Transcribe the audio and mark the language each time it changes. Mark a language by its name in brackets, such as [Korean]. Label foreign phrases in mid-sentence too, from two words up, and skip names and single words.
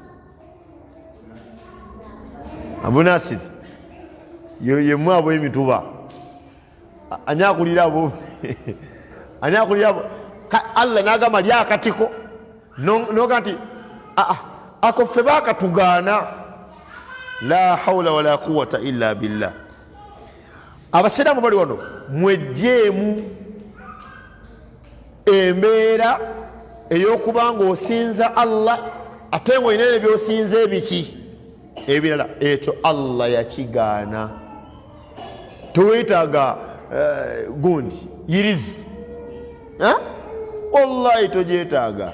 [Ganda] Abunasiri yemu abo emituba anyakulira abo anyakulira abo. Allah nagamba lya akatiko noga nti ako ffe bakatugaana. [Arabic] لا حول ولا قوة إلا بالله. [Ganda] Abasiraamu bali wano mwejjeemu embeera ey'okubanga osinza Allah ate ng'olina ebyosinza ebiki ebirala, ekyo Allah yakigaana. Teweetaaga gundi yirizi, wallahi togyetaaga.